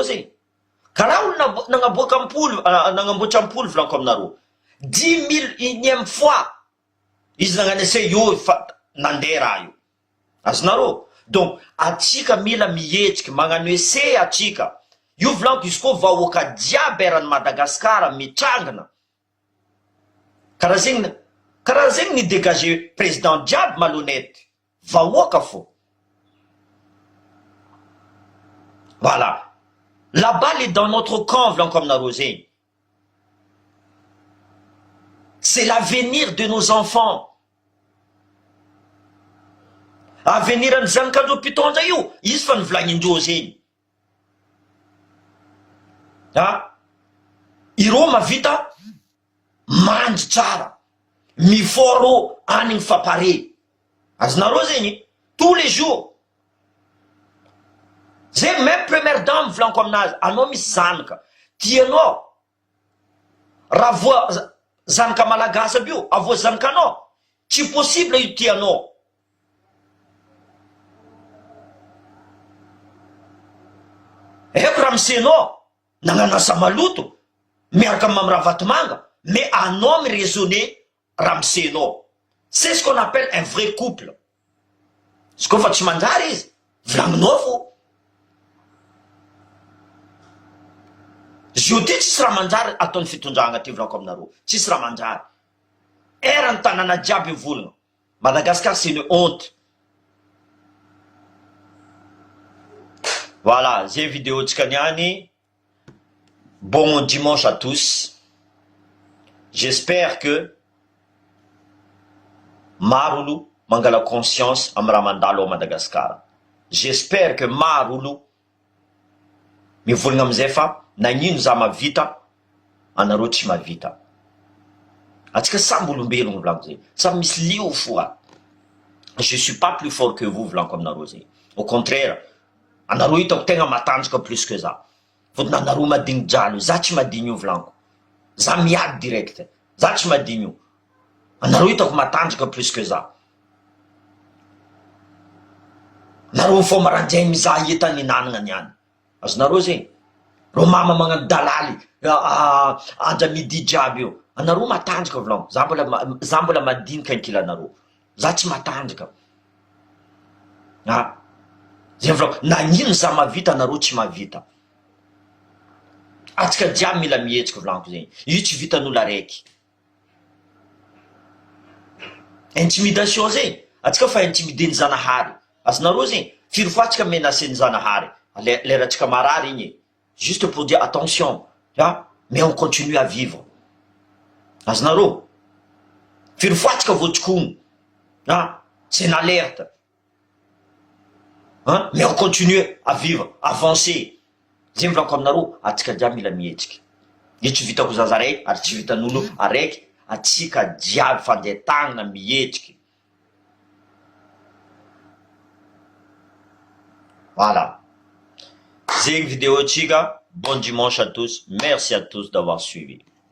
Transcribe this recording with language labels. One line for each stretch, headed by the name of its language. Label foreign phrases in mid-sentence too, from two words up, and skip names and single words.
Malagasy: zay karaha olo nagnaboaka ampolo nagnamboatra ampolo volaniko aminareo 10 000 fois izy nagnano essai io nandeha raha io azonareo donc atsika mila mihetsiky magnano essai atsika io volaniko izy koa vahoaka jiaby erany Madagasikara mitrangana karaha zegny ni
French: dégager président
Malagasy: jiaby malhonnête vahoaka fo
French: voilà la balle est dans notre camp
Malagasy: volaniko aminareo zegny
French: c'est l'avenir de nos enfants avenir
Malagasy: any zanakandreo mpitondra io izy fa nivolagnin-dreo zegny ireo mavita mandry tsara miforo anigny fapare azonareo zegny
French: tous les jours
Malagasy: zay même
French: première dame
Malagasy: volaniko aminazy anao misy zanaka tianao raha voa zanaka malagasy aby io avoa zanakanao tsy possible io tianao eko raha misenao nagnano asa maloto miaraka amy raha vatomanga mais anao miraisonner raha misenao
French: c'est ce qu'on appelle un vrai couple
Malagasy: izy koa fa tsy manjary izy volagninao fo zio ty tsisy raha manjary ataony fitondragna ty volaniko aminareo tsisy raha manjary erany tanàna jiaby volagna Madagascar
French: c'est une honte. Voilà,
Malagasy: zay vidéo tsika niany.
French: Bon dimanche à tous. J'espère que
Malagasy: marolo mangala conscience am raha mandalo ao Madagascar.
French: J'espère que
Malagasy: marolo mivolagna amizay fa nagnino za mavita anareo tsy mavita. Atsika samby olombelogno volaniko zay. Samby misy lio foa.
French: Je suis pas plus fort que vous
Malagasy: volaniko aminareo zay.
French: Au contraire,
Malagasy: anareo hitako tegna matanjaka
French: plus que
Malagasy: za. Fotony anareo madigny jalo, za tsy madigny io volaniko. Za miady direct. Za tsy madigny io. Anareo hitako matanjaka
French: plus que
Malagasy: za. Anareo fô marandraigny mizaha entany nanagna niany. Azonareo zay. Ro mama magnano dalaly, anja midi jiaby io. Anareo matanjaka volaniko. Za mbola madinika ankilanareo. Za tsy matanjaka. Zay volaniko, nagnino za mavita anareo tsy mavita. Atsika jiaby mila mihetsika volaniko zegny. Io tsy vitan'olo araiky. Intimidation zegny. Atsika fa intimideny Zanahary. Azonareo zegny, firy fois atsika menaceny Zanahary. Leratsika marary igny.
French: Juste pour dire attention, mais on continue à vivre.
Malagasy: Azonareo, firy fois atsika voatsikono.
French: C'est une alerte. Mais on continue à vivre, avancer.
Malagasy: Zegny volaniko aminareo, atsika jiaby mila mihetsika. Io tsy vitako zaza araiky, ary tsy vitan'olo araiky, atsika jiaby fandeha tagnana mihetsika.
French: Voilà.
Malagasy: Zegny vidéo tsika.
French: Bon dimanche à tous. Merci à tous d'avoir suivi.